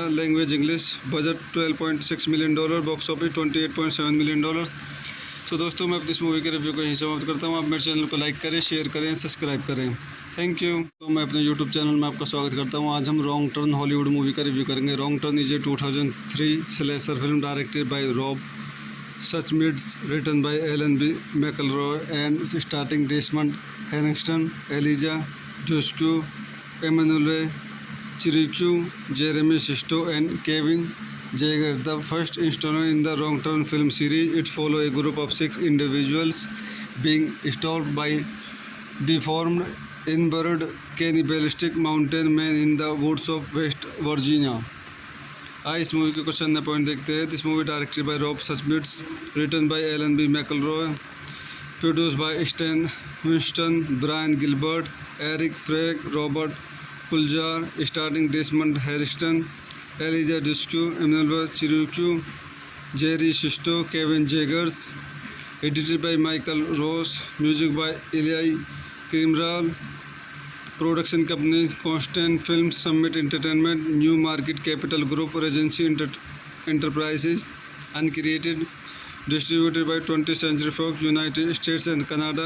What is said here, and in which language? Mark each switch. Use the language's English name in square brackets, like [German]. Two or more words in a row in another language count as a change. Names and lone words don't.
[English] Language English. Budget $12.6 million. Box office $28.7 million. [Hindi] तो दोस्तों, मैं अपनी इस मूवी के रिव्यू को यहीं समाप्त करता हूँ. आप मेरे चैनल को लाइक करें, शेयर करें, सब्सक्राइब करें. [English] Thank you. [Hindi] तो मैं अपने यूट्यूब चैनल में आपका स्वागत करता हूँ. आज हम रॉन्ग टर्न [English] Hollywood movie [Hindi] का रिव्यू करेंगे. [English] Wrong Turn is a 2003 slasher film directed by Rob Schmidt, written by Alan B. McElroy and starting Desmond Harrington, Eliza Dushku, Emmanuelle Chriqui, Jeremy Sisto and Kevin Zegers. The first installment in the Wrong Turn film series, it follows a group of 6 individuals being stalked by deformed, inbred, cannibalistic mountain men in the woods of West Virginia. [Hindi] आइए इस मूवी के कुछ अन्य पॉइंट देखते हैं. [English] This movie directed by Rob Schmidt, written by Alan B. McElroy, produced by Stan Winston, Brian Gilbert, Eric Feig, Robert Kulzer, starting Desmond Harriston, Eliza Discu, Emmanuelle Chriqui, Jerry Sisto, Kevin Zegers. Edited by Michael Ross, music by Elia Cmiral. Production company Constantin Film, Summit Entertainment, Newmarket Capital Group, Regency Enterprises. Uncreated. Distributed by 20th Century Fox, United States and Canada.